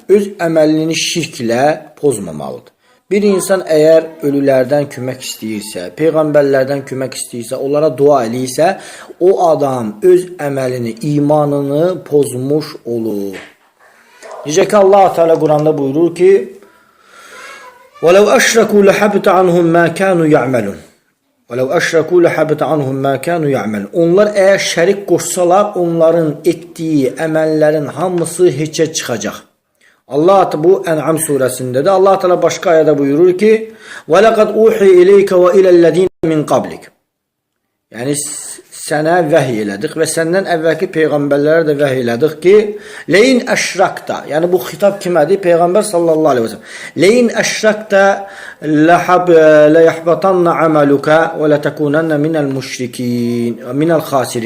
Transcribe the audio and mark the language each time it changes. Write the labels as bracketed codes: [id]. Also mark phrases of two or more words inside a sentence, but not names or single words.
[az] Öz əməlini şirklə pozmamalıdır. Bir insan əgər ölülərdən kömək istəyirsə, peyğəmbərlərdən kömək istəyirsə, onlara dua eləyirsə, o adam öz əməlini, imanını pozmuş olur. Necə ki, Allah Teala Quranda buyurur ki, [ar] وَلَوْ أَشْرَكُوا لَحَبِتَ عَنْهُمْ مَا كَانُوا يَعْمَلُونَ وَلَوْ أَشْرَكُوا لَحَبِتَ عَنْهُمْ مَا كَانُوا يَعْمَلُونَ. [az] Onlar əgər şərik qoşsalar, onların etdiyi əməllərin hamısı heçə çıxacaq. Allah bu Ən'am surəsindədir. Allah Teala başqa ayədə buyurur ki, [ar] وَلَقَدْ أُوحِيَ إِلَيْكَ وَإِلَى الَّذِينَ مِنْ قَبْلِكَ. [az] Yəni sənə vəhiy elədik və səndən əvvəlki peyğəmbərlərə də vəhiy elədik ki, [ar] لئن أشركت, [az] yəni bu xitab kimədir? [ar] Peyğəmbər صلى الله عليه وسلم. لئن أشركت ليحبطن عملك ولتكونن من المشركين من الخاسرين.